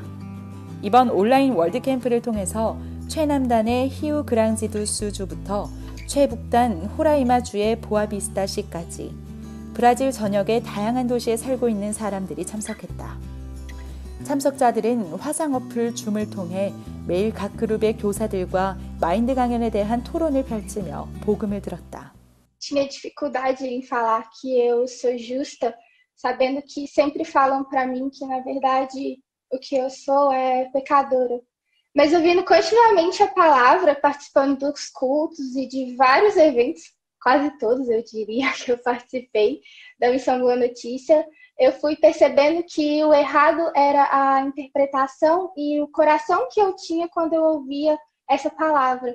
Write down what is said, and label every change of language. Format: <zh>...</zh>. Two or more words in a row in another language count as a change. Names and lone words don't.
<ko>이번 온라인 월드캠프를 통해서 최남단의 히우 그랑지두스주부터 최북단 호라이마주의 보아비스타시까지 브라질 전역의 다양한 도시에 살고 있는 사람들이 참석했다. 참석자들은 화상 어플 줌을 통해 매일 각 그룹의 교사들과 마인드 강연에 대한 토론을 펼치며 복음을 들었다.</ko> <pt>Tinha dificuldade em falar que eu sou justa, sabendo que sempre falam para mim que na verdade o que eu sou é pecadora. Mas ouvindo continuamente a palavra, participando dos cultos e de vários eventos, quase todos eu diria que eu participei da Missão Boa Notícia, eu fui percebendo que o errado era a interpretação e o coração que eu tinha quando eu ouvia essa palavra.</pt>